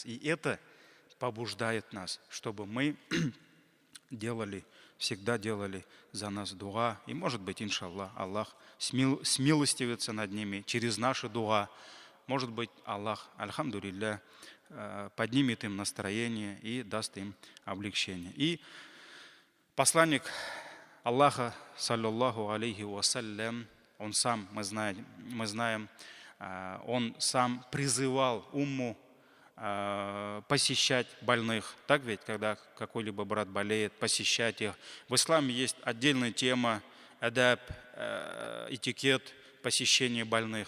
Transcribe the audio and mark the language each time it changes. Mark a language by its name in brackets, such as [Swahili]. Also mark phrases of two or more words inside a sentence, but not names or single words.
[Russian] И это побуждает нас, чтобы мы всегда делали за нас дуа. И может быть, иншаллах, Аллах смилостивится над ними через наши дуа. Может быть, Аллах, альхамдулилля, поднимет им настроение и даст им облегчение. И посланник Аллаха, [Arabic] صلى الله عليه وسلم, [Russian] он сам, мы знаем, он сам призывал умму посещать больных. Так ведь, когда какой-либо брат болеет, посещать их. В исламе есть отдельная тема, адаб, этикет посещения больных.